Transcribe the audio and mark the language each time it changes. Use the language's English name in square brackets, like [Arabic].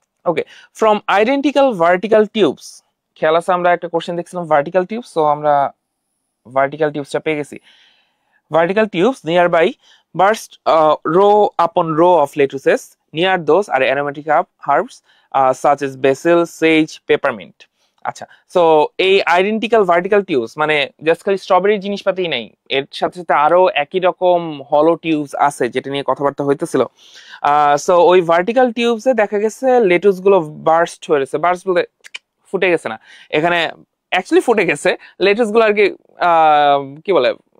[Bangla] Okay, [English] from identical vertical tubes, [Bangla] খেয়াল আছে আমরা একটা কোশ্চেন দেখছিলাম ভার্টিক্যাল টিউবস, সো আমরা ভার্টিক্যাল টিউবসটা পেয়ে গেছি। [English] Vertical tubes nearby burst row upon row of lettuces, near those are aromatic herbs such as basil, sage, peppermint. [Bangla] আচ্ছা, so এই আইডেন্টিক্যাল ভার্টিক্যাল টিউবস মানে জাস্ট খালি স্ট্রবেরি জিনিসপাতি নেই, এর সাথে সাথে আরো একই রকম হলো টিউবস আছে যেটা নিয়ে কথাবার্তা হইতেছিল। সো ওই ভার্টিক্যাল টিউবসে দেখা গেছে লেটুস গুলো বার্স্ট হয়েছে, বার্স্ট বলতে ফুটে গেছে না, এখানে অ্যাকচুয়ালি ফুটে গেছে লেটুস গুলো আর কি, কি বলে